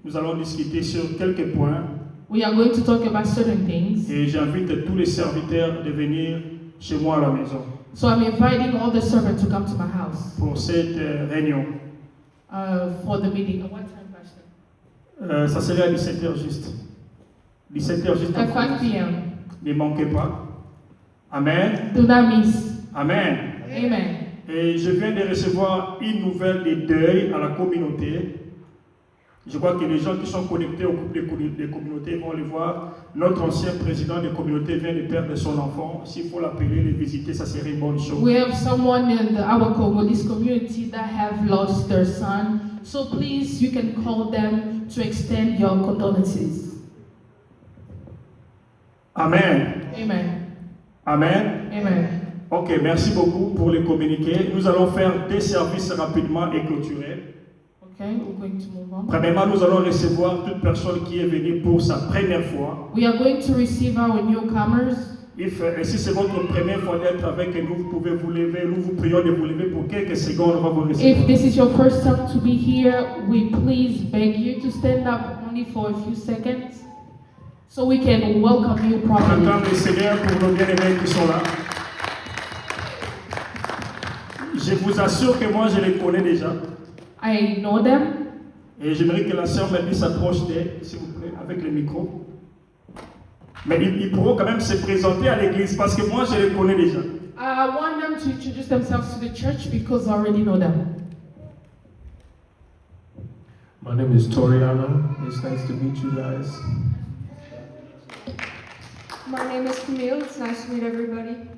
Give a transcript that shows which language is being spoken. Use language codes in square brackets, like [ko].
[fr] Nous allons discuter sur quelques points [en] We are going to talk about certain things. [fr] et j'invite tous les serviteurs de venir chez moi à la maison [en] So I'm inviting all the servants to come to my house [fr] pour cette réunion. [en] for the meeting. At what time, Pastor? [fr] Ça serait à 17h juste. 17h juste. [en] At 5 p.m. [fr] Ne manquez pas. Amen. [en] Do not miss. Amen. Amen. [fr] Et je viens de recevoir une nouvelle de deuil à la communauté. Je crois que les gens qui sont connectés au groupe des communautés vont le voir. Notre ancien président de communauté vient de perdre son enfant. S'il faut l'appeler, le visiter, ça serait une bonne chose. [en] We have someone in our Congolese community that have lost their son. So please, you can call them to extend your condolences. Amen. Amen. Amen. Amen. [fr] Ok, merci beaucoup pour les communiqués. Nous allons faire des services rapidement et clôturer. [en] Okay, we're going to move on. [fr] Premièrement, nous allons recevoir toute personne qui est venue pour sa première fois. [en] We are going to receive our newcomers. [fr] Et si c'est votre première fois d'être avec nous, vous pouvez vous lever. Nous vous prions de vous lever pour quelques secondes. On va vous recevoir. [en] If this is your first time to be here, we please beg you to stand up only for a few seconds. so we can welcome you [fr] On [en] properly. [fr] acclame le Seigneur pour nos bien-aimés qui sont là. Je vous assure que moi, je les connais déjà. [en] I know them. [fr] Et j'aimerais que la sœur Melvie s'approche d'elle, s'il vous plaît, avec le micro. Mais ils pourront quand même se présenter à l'église parce que moi, je les connais déjà. [en] I want them to introduce themselves to the church because I already know them. My name is Toriano. It's nice to meet you guys. My name is Camille. It's nice to meet everybody.